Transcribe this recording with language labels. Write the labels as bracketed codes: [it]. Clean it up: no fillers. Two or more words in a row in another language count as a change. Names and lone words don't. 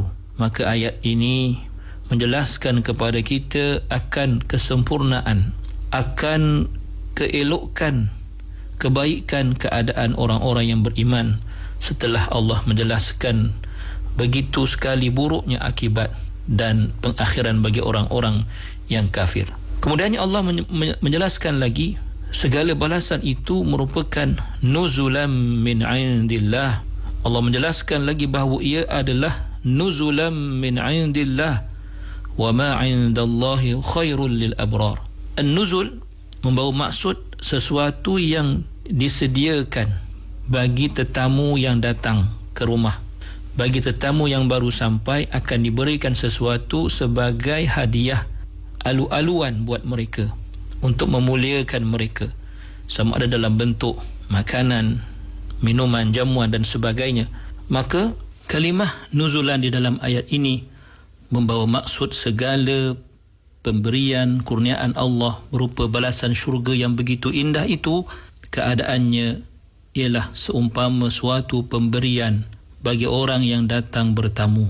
[ms] Maka ayat ini menjelaskan kepada kita akan kesempurnaan, akan keelokan, kebaikan keadaan orang-orang yang beriman setelah Allah menjelaskan begitu sekali buruknya akibat dan pengakhiran bagi orang-orang yang kafir. Kemudian Allah menjelaskan lagi, segala balasan itu merupakan [ar] نزلا من عند الله. [ms] Allah menjelaskan lagi bahawa ia adalah [ar] نزلا من عند الله وما عند الله خير للأبرار. [ms] An-nuzul membawa maksud sesuatu yang disediakan bagi tetamu yang datang ke rumah. Bagi tetamu yang baru sampai akan diberikan sesuatu sebagai hadiah, alu-aluan buat mereka untuk memuliakan mereka, sama ada dalam bentuk makanan, minuman, jamuan dan sebagainya. Maka kalimah nuzulan di dalam ayat ini membawa maksud segala pemberian kurniaan Allah berupa balasan syurga yang begitu indah itu. Keadaannya ialah seumpama suatu pemberian bagi orang yang datang bertamu.